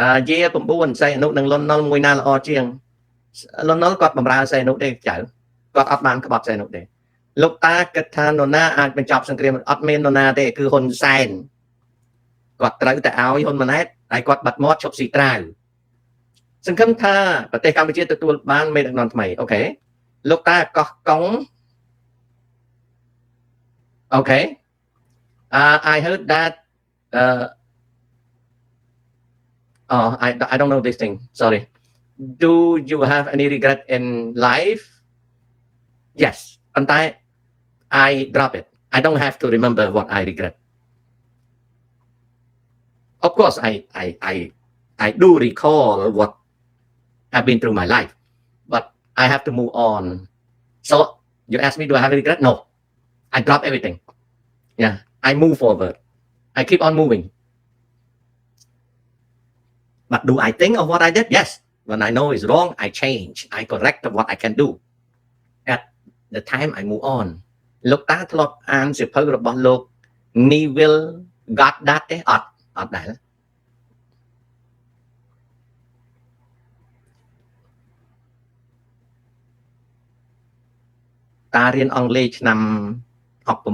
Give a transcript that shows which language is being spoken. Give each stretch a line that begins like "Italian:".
Khmer: យា9សៃអនុនឹងលន់នល់មួយណាល្អជាងលន់នល់គាត់បំរើសៃអនុទេចៅគាត់អត់បានក្បត់សៃអនុទេលោកតាគិតថានរណាអាចបញ្ចប់សង្គ្រាមអត់មាននរណាទេគឺហ៊ុនសែនគាត់ត្រូវតែឲ្យហ៊ុនម៉ាណែតហើយគាត់បាត់មាត់ឈប់ស៊ីត្រាវសង្ឃឹមថាប្រទេសកម្ពុជាទទួលបានមេដឹកនាំថ្មីអូខេលោកតាកោះកុង Okay.
English: I heard that I don't know this thing. Sorry. Do you have any regret in life? Yes. And I drop it. I don't have to remember what I regret. Of course, I do recall what I've been through my life, but I have to move on. So you ask me, do I have regret? No. I drop everything. Yeah, I move forward. I keep on moving. But do I think of what I did? Yes. When I know it's wrong, I change. I correct what I can do. At the time, I move on.
Khmer: លោកតាធ្លាប់អានសៀវភៅរបស់លោក Neville Goddard ទេអត់ដែរតារៀនអង់គ្លេសឆ្នាំ69